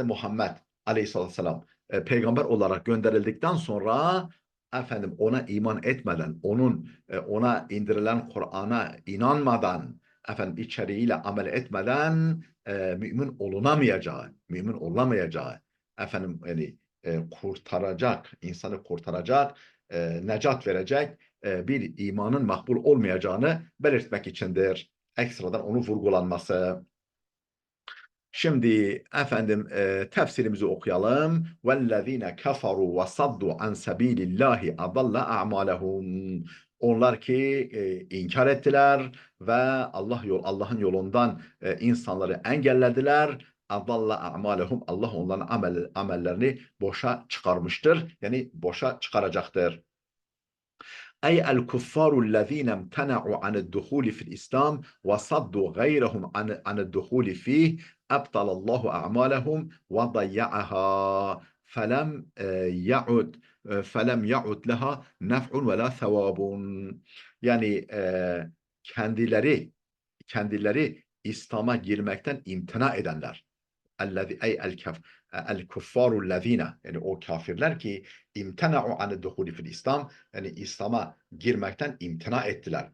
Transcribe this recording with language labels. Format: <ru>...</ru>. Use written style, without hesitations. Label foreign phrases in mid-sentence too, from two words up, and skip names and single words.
<tr>Muhammed Aleyhisselatü Vesselam peygamber olarak gönderildikten sonra efendim ona iman etmeden, ona indirilen Kur'an'a inanmadan, efendim içeriğiyle amel etmeden mümin olunamayacağı, efendim yani kurtaracak, insanı kurtaracak, necat verecek bir imanın makbul olmayacağını belirtmek içindir. Ekstradan onu vurgulanması. Şimdi efendim tefsirimizi okuyalım.</tr> <ar>وَالَّذ۪ينَ كَفَرُوا وَصَدُّوا عَنْ سَب۪يلِ اللّٰهِ اَضَلَّ اَعْمَالَهُمْ</ar> <tr>Onlar ki inkar ettiler ve Allah'ın yolundan insanları engellediler.</tr> <ar>اَضَلَّ اَعْمَالَهُمْ</ar> <tr>Allah onların amellerini boşa çıkarmıştır. Yani boşa çıkaracaktır.</tr> <ar>أي الكفار الذين امتنعوا عن الدخول في الإسلام وصدوا غيرهم عن الدخول فيه أبطل الله أعمالهم وضيعها يعد فلم يعد لها نفع ولا ثواب.</ar> <tr>Yani kendileri İslam'a girmekten imtina edenler.</tr> <ar>الكفار</ar> <tr>yani o kafirler ki</tr> <ar>امتنعوا عن الدخول في الإسلام</ar> <tr>yani İslam'a girmekten imtina ettiler.</tr>